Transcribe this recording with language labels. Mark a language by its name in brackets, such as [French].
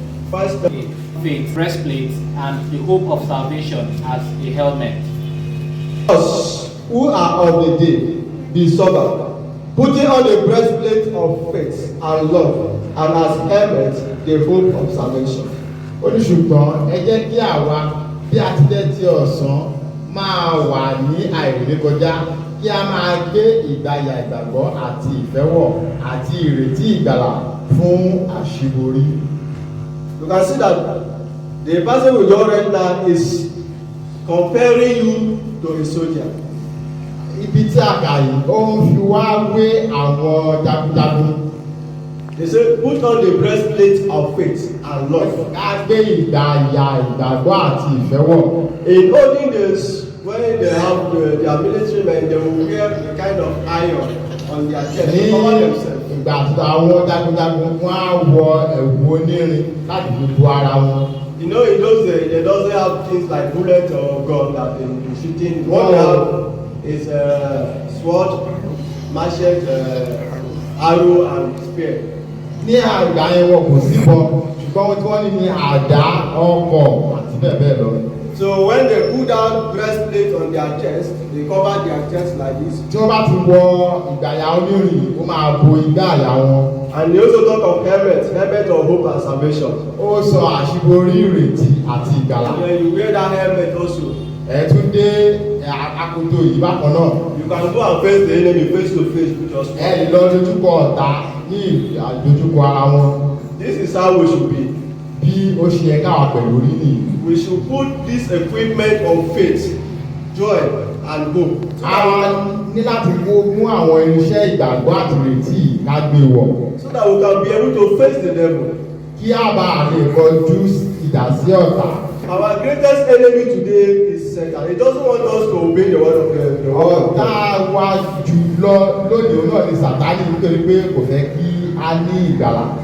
[English] Faith, breastplate, and the hope of salvation as a helmet. Us who are of the day, be sober, putting on the breastplate of faith and love, and as helmet the hope of salvation. [Yoruba] Ó ní ṣùgbọ́n ẹ jẹ́ kí àwa bí a ti jẹ́ ti ọ̀sán máa wà ní àìrékọjá kí a máa gbé ìgbàyà ìgbàgbọ́ àti ìfẹ́wọ̀ àti ìrètí ìgbàlà fún àṣíborí. [English] You can see that the person we just read now is comparing you to a soldier. [Yoruba] Ibi tí a kà yìí ó ń fi wá wé àwọn jagunjagun. [English] They say put on the breastplate of faith and love. [Yoruba] Ká gbé ìgbàyà ìgbàgbọ́ àti ìfẹ́wọ̀. [English] In olden days, when they have their military men, they will wear a kind of iron on their chest to cover themselves. [Yoruba] Ìgbà tí àwọn jagunjagun wọn á wọ ẹ̀wù onírin láti fi bo ara wọn. [English] You know, in those days, they doesn't have things like bullet or gun that they be shooting. What they have is sword, machete, arrow, and spear. [Yoruba] Ní àgbà yẹn wọn kò sí bọ ṣùgbọ́n tí wọ́n ní àdá ọkọ̀ àti bẹ́ẹ̀ bẹ́ẹ̀ lọ. [English] So when they put that breastplate on their chest, they cover their chest like this. [Yoruba] Tí wọ́n bá ti wọ ìgbàyà onírin ó máa bo igbá àyà wọn. [English] And they also talk of helmet of hope and salvation. [Yoruba] Ó sọ àṣíborí ìrètí àti ìgbàlà. [English] And then you wear that helmet also. [Yoruba] Ẹ tún dé akoto yìí bákan náà. [English] You can go and face the enemy face to face with your sword. [Yoruba] Ẹ lè lọ dojúkọ ọ̀tá ní àdojúkọ ara wọn. [English] This is how we should be. [Yoruba] Bí ó ṣe yẹ káwa pẹ̀lú rí nìyí. [English] We should put this equipment of faith, joy, and hope. [Yoruba] Àwọn ní láti mú àwọn irinṣẹ́ ìgbàgbọ́ àti ìrètí ká gbé wọ̀. [English] So that we can be able to face the devil. [Yoruba] Kí a bá lè kọjú ìdásí ọ̀tá. [English] Our greatest enemy today is Satan. He doesn't want us to obey the word of God. [Yoruba] Ọ̀tá wa jùlọ lónìí òun náà ni Sàtánì nítorí pé kò fẹ́ kí a ní ìgbàlà.